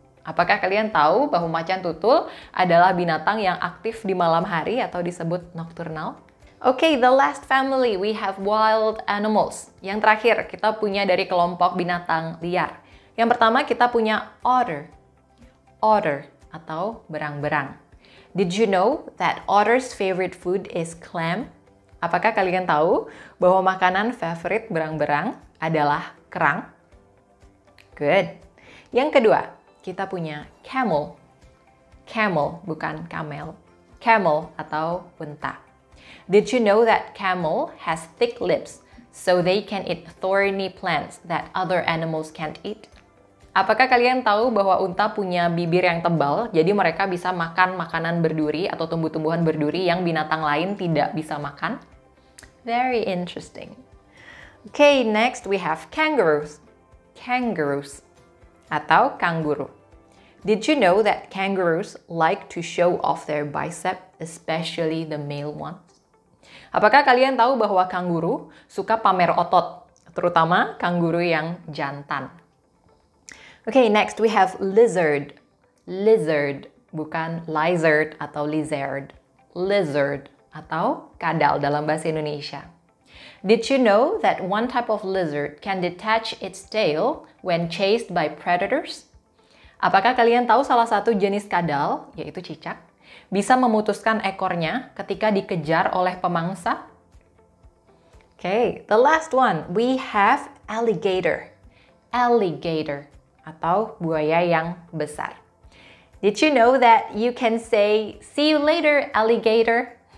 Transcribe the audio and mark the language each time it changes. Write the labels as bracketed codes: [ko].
[id] Apakah kalian tahu bahwa macan tutul adalah binatang yang aktif di malam hari atau disebut nocturnal? [en] Okay, the last family we have wild animals. [id] Yang terakhir kita punya dari kelompok binatang liar. Yang pertama kita punya otter. Otter atau berang-berang. [en] Did you know that otter's favorite food is clam? [id] Apakah kalian tahu bahwa makanan favorit berang-berang adalah kerang? [en] Good. [id] Yang kedua, kita punya camel. Camel, bukan camel. Camel atau unta. [en] Did you know that camel has thick lips so they can eat thorny plants that other animals can't eat? [id] Apakah kalian tahu bahwa unta punya bibir yang tebal, jadi mereka bisa makan makanan berduri atau tumbuh-tumbuhan berduri yang binatang lain tidak bisa makan? [en] Very interesting. Okay, next we have kangaroos. Kangaroos atau kanguru. Did you know that kangaroos like to show off their bicep, especially the male ones? [id] Apakah kalian tahu bahwa kanguru suka pamer otot, terutama kanguru yang jantan? [en] Okay, next we have lizard. Lizard, [id] bukan lizard atau lizard. Lizard atau kadal dalam bahasa Indonesia. [en] Did you know that one type of lizard can detach its tail when chased by predators? [id] Apakah kalian tahu salah satu jenis kadal, yaitu cicak, bisa memutuskan ekornya ketika dikejar oleh pemangsa? [en] Okay, the last one, we have alligator. [id] Alligator atau buaya yang besar. [en] Did you know that you can say, "See you later, alligator"?